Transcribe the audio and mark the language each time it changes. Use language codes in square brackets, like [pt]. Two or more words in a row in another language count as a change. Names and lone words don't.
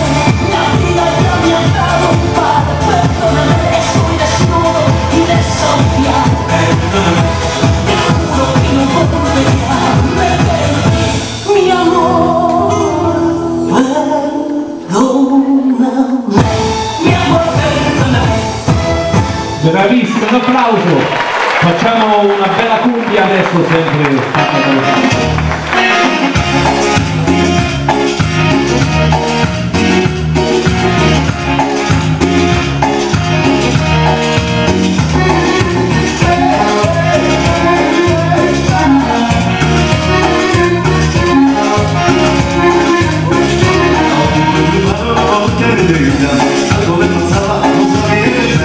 [es] La vida ya me ha dado un par, perdóname. Estoy desnudo y desahuciado, perdóname. Te juro que no volveré a perderme, mi amor, perdóname. Mi amor, perdóname. [it] Bravissimo, un applauso. Facciamo una bella cumbia adesso, sempre fatta dallo [es] algo me pasaba, no sabía qué hacer.